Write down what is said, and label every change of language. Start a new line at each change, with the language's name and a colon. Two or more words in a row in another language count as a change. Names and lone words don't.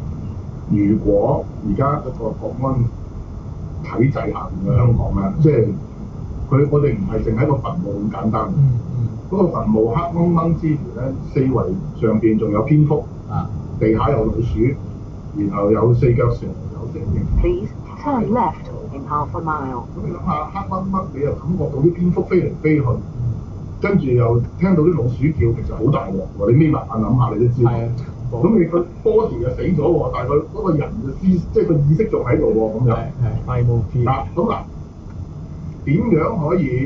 Cantonese: 如果而家一個國安體制下面嘅香港咧，即係我哋唔係淨係一個墳墓咁簡單。嗰個墳墓黑掹掹之餘咧，四圍上邊仲有蝙蝠，地下有老鼠，然後有四腳蛇，有蛇形。
English: Please turn left in half a mile.
Cantonese: 咁你諗下黑掹掹，你又感覺到啲蝙蝠飛嚟飛去。跟住又聽到啲老鼠叫，其實好大鑊喎！你眯埋眼諗下，你都知道。咁你個 body 就死咗喎，但係佢嗰個人嘅即係個意識仲喺度喎，咁樣。係冇變。咁點樣可以？